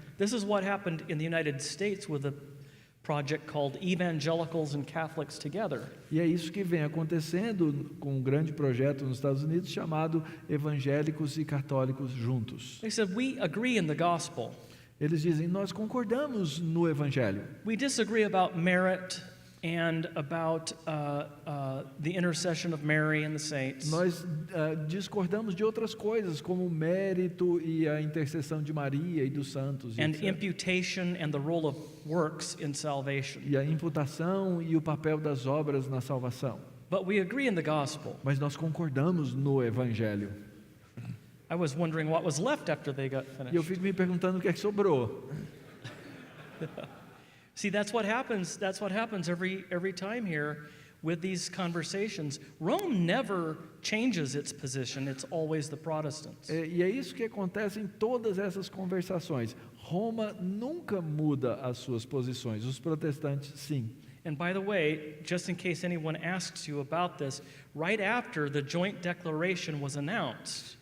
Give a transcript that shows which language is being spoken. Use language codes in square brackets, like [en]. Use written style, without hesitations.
[en] This is what happened in the United States with a project called Evangelicals and Catholics Together. [pt] E é isso que vem acontecendo com um grande projeto nos Estados Unidos chamado Evangélicos e Católicos Juntos. [en] They said, we agree in the gospel. [pt] Eles dizem, nós concordamos no Evangelho. [en] We disagree about merit and about the intercession of Mary and the saints. [pt] Nós discordamos de outras coisas, como o mérito e a intercessão de Maria e dos santos. [en] And [pt] etc. [en] imputation and the role of works in salvation. [pt] E a imputação e o papel das obras na salvação. [en] But we agree in the gospel. [pt] Mas nós concordamos no Evangelho. [en] I was wondering what was left after they got [pt] E eu [en] finished. [pt] fico me perguntando o que é que sobrou. [en] See, that's what happens. That's what happens every time here with these conversations. Rome never changes its position. It's always the Protestants. [pt] E é isso que acontece em todas essas conversações. Roma nunca muda as suas posições, os protestantes sim. [en] And by the way, just in case anyone asks you about this, right after the joint declaration was announced,